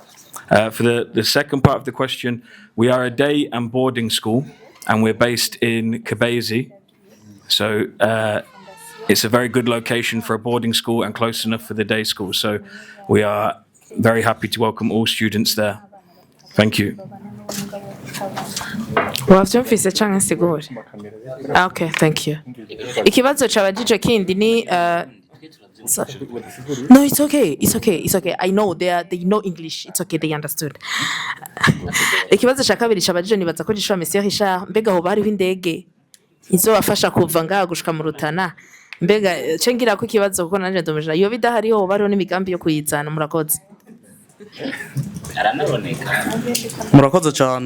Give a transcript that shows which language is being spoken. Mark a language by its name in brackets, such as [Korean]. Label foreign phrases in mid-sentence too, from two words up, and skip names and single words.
[English] For the second part of the question, we are a day and boarding school, and we're based in Kabezi. So it's a very good location for a boarding school and close enough for the day school. So we are very happy to welcome all students there. Thank you. [Rundi] Wavyumvise canke sigure? [English] Okay, thank you. [Rundi] Ikibazo cabajije kindi ni no, [English] it's okay. It's okay. It's okay. I know they know English. It's okay. They understood. [Rundi] Ikibazo cha kabiri cabajije nibaza ko gishwa Monsieur Richard mbega ho bari w'indege izobafasha kuva ngaha gushika mu Rutana mbega cengira ko ikibazo kuko nanje ndomejana iyo bidahari ho bariho n'imigambi yo kuyizana murakoze. Murakoze cyane.